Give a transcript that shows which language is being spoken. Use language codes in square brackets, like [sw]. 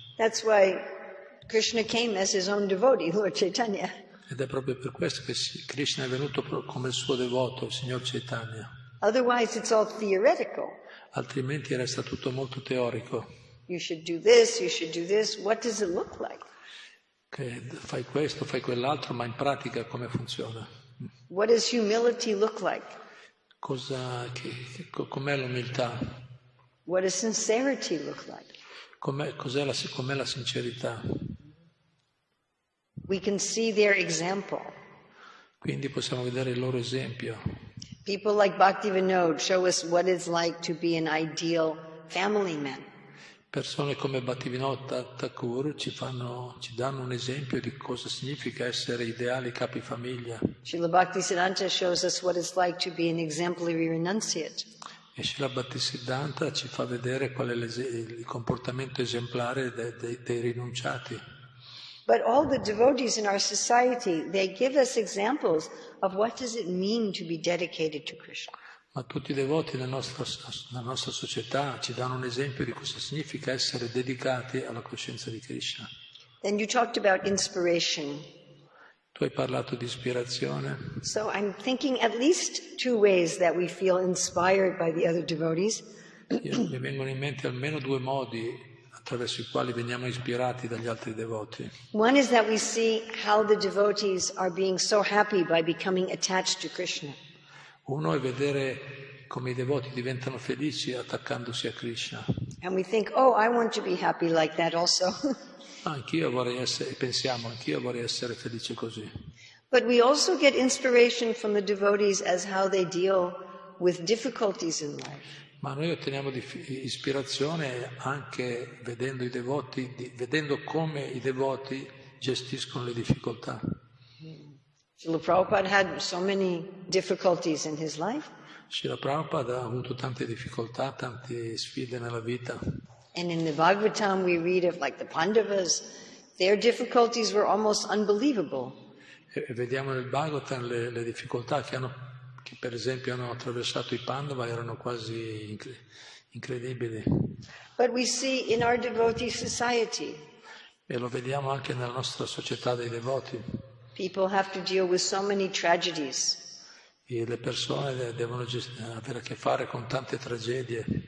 [en] That's why Krishna came as his own devotee, Lord Chaitanya. [it] Ed è proprio per questo che Krishna è venuto come il suo devoto, il Signor Chaitanya. [en] Otherwise it's all theoretical. [it] Altrimenti resta tutto molto teorico. [en] You should do this, you should do this. What does it look like? [it] Che fai questo, fai quell'altro, ma in pratica come funziona? [en] What does humility look like? [it] Com'è l'umiltà? [en] What does sincerity look like? [it] Com'è la sincerità? [en] We can see their example. [it] Quindi possiamo vedere il loro esempio. [en] People like Bhakti-yoga show us what it's like to be an ideal family man. [it] Persone come Bhakti-yoga Thakur ci danno un esempio di cosa significa essere ideali capifamiglia. [en] Srila Bhaktisiddhanta shows us what it's like to be an exemplary renunciate. [it] E Srila Bhaktisiddhanta ci fa vedere qual è il comportamento esemplare dei rinunciati. [en] But all the devotees in our society, they give us examples of what does it mean to be dedicated to Krishna. [it] Ma tutti i devoti nella nostra società ci danno un esempio di cosa significa essere dedicati alla coscienza di Krishna. [en] Then you talked about inspiration. [it] Tu hai parlato di ispirazione. [en] So I'm thinking at least two ways that we feel inspired by the other devotees. [it] Mi vengono in mente almeno due modi attraverso i quali veniamo ispirati dagli altri devoti. [en] One is that we see how the devotees are being so happy by becoming attached to Krishna. [it] Uno è vedere come i devoti diventano felici attaccandosi a Krishna. [en] And we think, oh, I want to be happy like that also. [it] Anch'io vorrei essere felice così. [en] But we also get inspiration from the devotees as how they deal with difficulties in life. [it] Ma noi otteniamo ispirazione anche vedendo i devoti, vedendo come i devoti gestiscono le difficoltà. [en] Srila Prabhupada had so many difficulties in his life. [it] Srila Prabhupada ha avuto tante difficoltà, tante sfide nella vita. [en] And in the Bhagavatam we read of like the Pandavas, their difficulties were almost unbelievable. [it] E vediamo nel Bhagavatam le difficoltà che per esempio hanno attraversato i Pandava erano quasi incredibili. [en] But we see in our devotee society. [it] E lo vediamo anche nella nostra società dei devoti. [en] People have to deal with so many tragedies. [it] E le persone devono avere a che fare con tante tragedie.